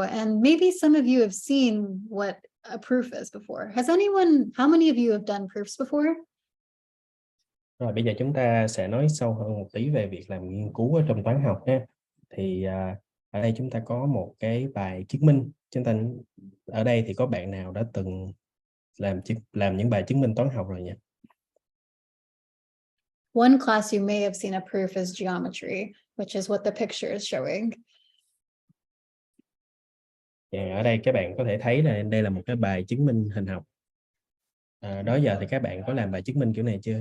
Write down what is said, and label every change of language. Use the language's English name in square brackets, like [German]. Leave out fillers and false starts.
[English] And maybe some of you have seen what a proof is before. How many of you have done proofs before? [Vietnamese] Rồi bây giờ chúng ta sẽ nói sâu hơn một tí về việc làm nghiên cứu ở trong toán học ha. Thì ở đây chúng ta có một cái bài chứng minh. Ở đây thì có bạn nào đã từng làm những bài chứng minh toán học rồi nhỉ? [English] One class you may have seen a proof is geometry, which is what the picture is showing. [Vietnamese] Ở đây các bạn có thể thấy là đây là một cái bài chứng minh hình học. Đó giờ thì các bạn có làm bài chứng minh kiểu này chưa?